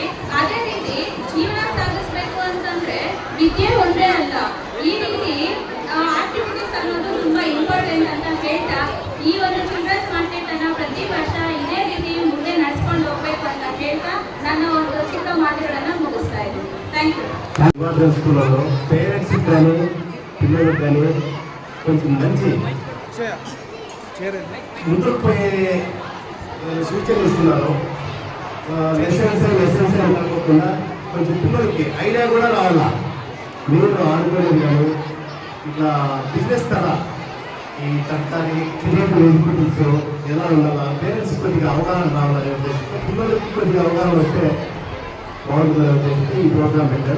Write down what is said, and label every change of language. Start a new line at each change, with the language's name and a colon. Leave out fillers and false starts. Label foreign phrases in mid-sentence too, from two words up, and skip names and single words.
Kannada: ಅದೇ ರೀತಿ ಜೀವನ ಸಾಗಿಸ್ಬೇಕು ಅಂತಂದ್ರೆ ವಿದ್ಯೆ ಒಂದೇ ಅಲ್ಲ, ಈ ರೀತಿ ಆಕ್ಟಿವಿಟೀಸ್ ಅನ್ನೋದು ತುಂಬಾ ಇಂಪಾರ್ಟೆಂಟ್ ಅಂತ ಹೇಳ್ತಾ ಈ ಒಂದು
English: childrens market
Kannada: ಅನ್ನ ಪ್ರತಿ ವರ್ಷ ಇದೇ ರೀತಿ ಮುಂದೆ ನಡೆಸ್ಕೊಂಡು ಹೋಗ್ಬೇಕು ಅಂತ ಹೇಳ್ತಾ ನನ್ನ ಒಂದು ಚಿಕ್ಕ ಮಾತುಗಳನ್ನ ಮುಗಿಸ್ತಾ ಇದ್ದೀನಿ.
English: thank you.
Telugu: స్కూల్లో పేరెంట్స్ కానీ పిల్లలకు కానీ కొంచెం మంచి ముందుకు పోయే సూచనలు ఇస్తున్నారు. లెసన్స్ అనుకోకుండా కొంచెం పిల్లలకి ఐడియా కూడా రావాలా. మీరు ఆడుకోలేదు కానీ ఇట్లా బిజినెస్ తర ఈ తరగతి
English: creative inputs
Telugu: ఎలా ఉండాలా, పేరెంట్స్ కొద్దిగా అవగాహన రావాలనే ఉద్దేశంతో పిల్లలకి కొద్దిగా అవగాహన వస్తే బాగుంటుందని ఉద్దేశంతో ఈ ప్రోగ్రామ్ పెట్టారు.